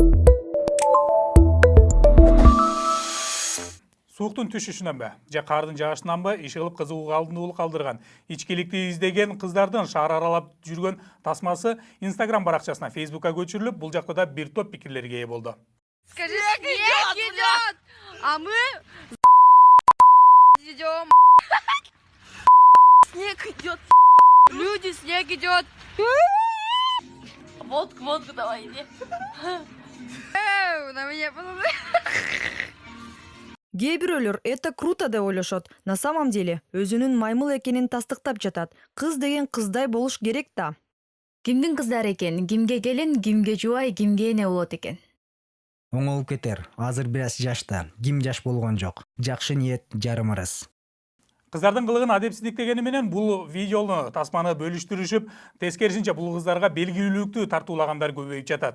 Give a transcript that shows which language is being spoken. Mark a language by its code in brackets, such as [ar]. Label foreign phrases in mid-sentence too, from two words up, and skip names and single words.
[ky] Сууктун түшүшүнөнбү же кардын жаашынанбы иш кылып кызыгууга алдындуулук калдырган ичкиликти издеген кыздардын шаар аралап жүргөн тасмасы Instagram баракчасына, Facebook'a көчүрүлүп, бул жакта да бир топ пикирлерге ээ болду. [ru] Скажи, снег идет, а мы идем. Снег идет, люди, снег идет. Водку давай, иди. На меня посмотри. [ky] Кээ бирөөлөр [ru] это круто [ky] деп ойлошот. [ru] На самом деле [ky] өзүнүн маймыл экенин тастыктап жатат. Кыз деген кыздай болуш керек да. Кимдин кыздары экен, кимге келин, кимге жубай, кимге эне болот экен. Оңолуп кетер. Азыр бир аз жашта. Ким жаш болгон жок. Жакшы ниет жарым ырыс. Кыздардын кылыгын адепсиздиктегени менен бул видеону тасманы бөлүштүрүшүп, тескерисинче бул кыздарга белгилүүлүктү тартуулагандар көбөйүп жатат.